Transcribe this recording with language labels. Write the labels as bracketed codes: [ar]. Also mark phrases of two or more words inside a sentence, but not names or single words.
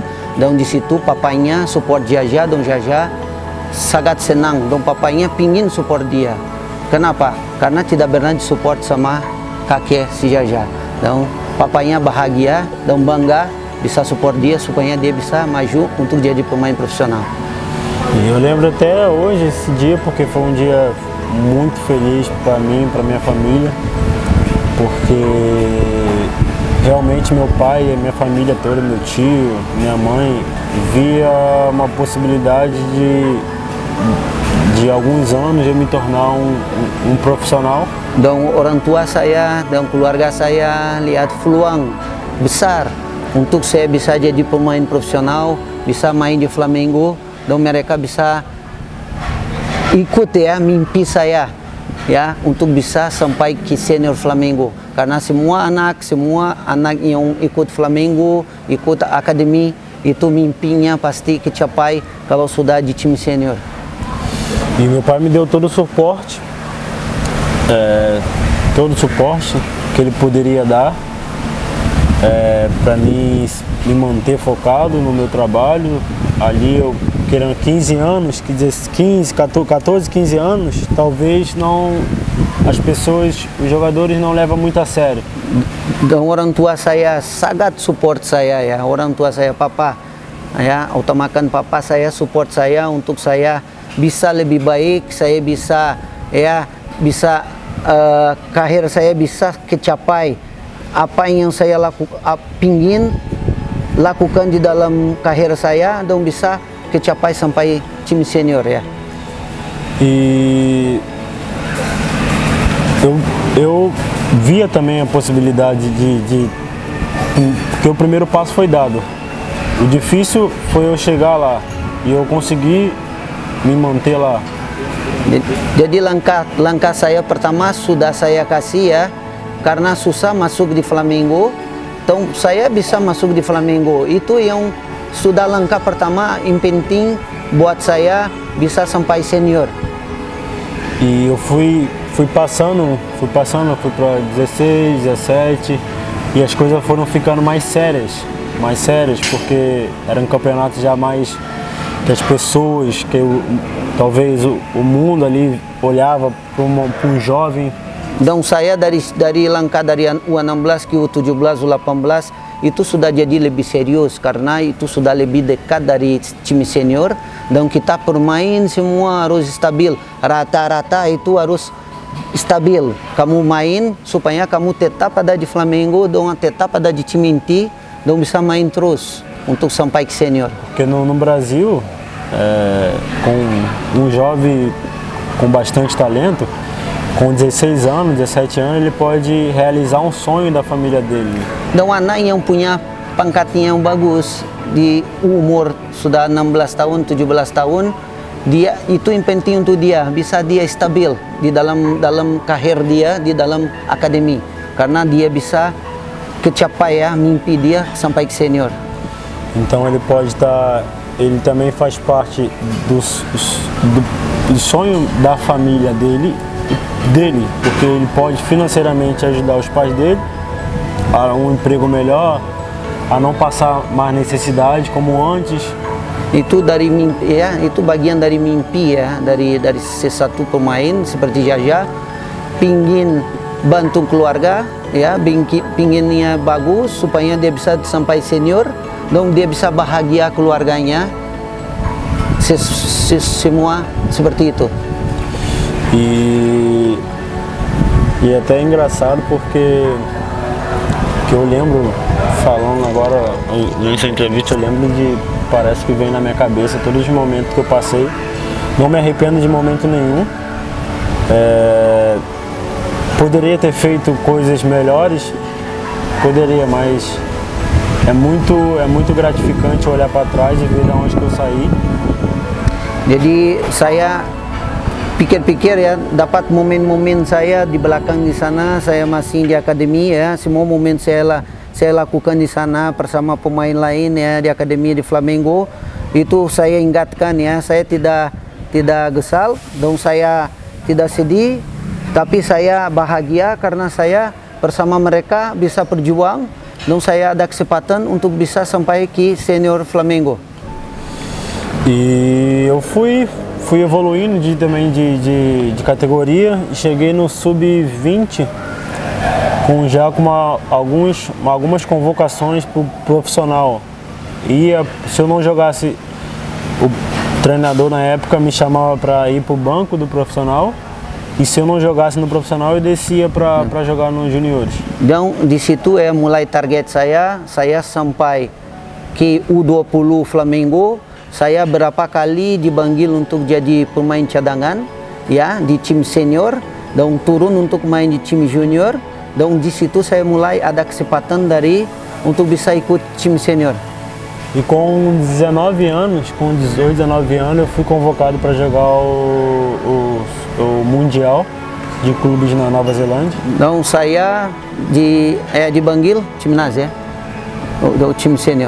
[id] Dan di situ papanya support Jaja, dong Jaja sangat senang, dong papanya pingin support dia. Kenapa? Karena tidak pernah disupport sama kakek si Jaja. Dan papanya bahagia dan bangga bisa support dia supaya dia bisa maju untuk jadi pemain profissional. [pt] E eu lembro até hoje esse dia porque foi um dia muito feliz para mim, para minha família, porque realmente meu pai e minha família toda, meu tio, minha mãe, via uma possibilidade de alguns anos eu me tornar um profissional. [id] Dan orang tua saya dan keluarga saya lihat peluang besar untuk saya bisa jadi pemain profesional, bisa main di Flamengo, dan mereka bisa ikut ya mimpi saya ya untuk bisa sampai ke senior Flamengo. Karena semua anak yang ikut Flamengo, ikut akademi, itu mimpinya pasti kecapai kalau sudah di time senior. [pt] E meu pai me deu todo o suporte, que ele poderia dar para me manter focado no meu trabalho. Ali eu querendo 15 anos, 14, 15 anos, talvez não, as pessoas, os jogadores não levam muito a sério. [id] Dan orang tua saya sangat support saya ya, orang tua saya papa ya, utamakan papa saya support saya untuk saya bisa lebih baik, saya bisa karir saya bisa kecapai apa yang saya pingin lakukan di dalam karir saya, dan bisa kecapai sampai tim senior ya. [pt] E eu via também a possibilidade porque o primeiro passo foi dado. O difícil foi eu chegar lá e eu conseguir me manter lá. [id] Jadi langkah saya pertama sudah saya kasih ya, karena susah masuk di Flamengo, então saya bisa masuk di Flamengo. Itu yang sudah langkah pertama yang penting buat saya bisa sampai senior. [pt] E eu fui passando, fui para 16, 17 e as coisas foram ficando mais sérias, porque eram campeonatos já mais que as pessoas, talvez o mundo ali olhava para um jovem. [id] Dan saya dari langkah dari U16 ke U17, U18 itu sudah jadi lebih serius, karena itu sudah lebih dekat dari tim senior, dan kita bermain semua harus stabil, rata-rata itu harus stabil. Kamu main supaya kamu tetap ada di Flamengo, dan tetap ada di tim inti, dan bisa main terus untuk sampai ke senior. [pt] Porque no Brasil, com um jovem com bastante talento, com 16 anos, 17 anos, ele pode realizar um sonho da família dele. [id] Dan anak yang punya pangkatnya yang bagus di umur sudah 16 tahun, 17 tahun, dia itu yang penting untuk dia, bisa dia stabil di dalam karir dia di dalam akademi, karena dia bisa kecapai ya mimpi dia sampai ke senior. [pt] Então ele pode estar, ele também faz parte do sonho da família dele, porque ele pode financeiramente ajudar os pais dele a um emprego melhor, a não passar mais necessidade como antes. [id] Itu dari mimpi ya, itu bagian dari mimpi ya, dari sesatu pemain seperti Jaja, pingin bantu keluarga ya, pinginnya bagus supaya dia bisa sampai senior, dan dia bisa bahagia keluarganya, semua seperti itu. [pt] E até é engraçado porque que eu lembro, falando agora nessa entrevista, eu lembro parece que vem na minha cabeça todos os momentos que eu passei. Não me arrependo de momento nenhum. Poderia ter feito coisas melhores, poderia, mas é muito gratificante olhar para trás e ver de onde que eu saí. [id] Jadi saya pikir-pikir ya, dapat momen-momen saya di belakang di sana, saya masih di akademi ya, semua momen saya saya lakukan di sana bersama pemain lain ya di akademi di Flamengo, itu saya ingatkan ya, saya tidak gesal, dong saya tidak sedih, tapi saya bahagia karena saya bersama mereka bisa berjuang, dong saya ada kesempatan untuk bisa sampai ke senior Flamengo. [pt] E eu fui evoluindo também de categoria e cheguei no sub-20 com algumas convocações para o profissional. Se eu não jogasse, o treinador na época me chamava para ir para o banco do profissional, e se eu não jogasse no profissional eu descia para jogar nos juniores. [id] Dan di situ mulai target saya sampai ke U20 Flamengo. Saya berapa kali dipanggil untuk jadi pemain cadangan ya di tim senior, dan turun untuk main di tim junior. Dan di situ saya mulai ada kesempatan untuk bisa ikut tim senior. [pt] E com 19 anos, com 18, 19 anos, eu fui convocado para jogar o Mundial de clubes na Nova Zelândia. [id] Dan saya dipanggil timnas ya, do tim senior.